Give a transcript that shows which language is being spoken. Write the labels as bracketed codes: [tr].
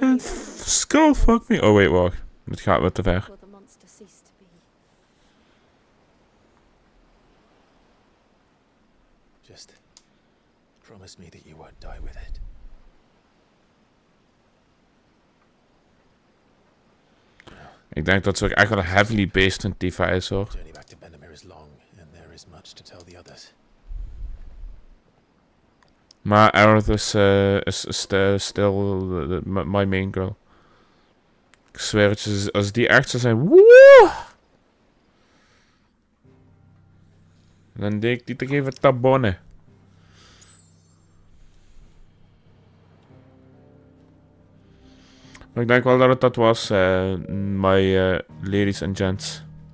[en] then skull fuck me. Oh wait, [nl] wacht. Het gaat wat te ver. [en] will the monster cease to be. Just promise me that you won't die with it. [nl] Ik denk dat ze ook echt wel [en] heavily based [nl] in Tifa is hoor. [en] The journey back to Benamir is long, and there is much to tell the others. Maar Aerith is still my main girl. [nl] Ik zweer het je, als die echt zou zijn, woe! Dan deed ik die toch even tabonnen. Maar ik denk wel dat het dat was, [en] my ladies and gents.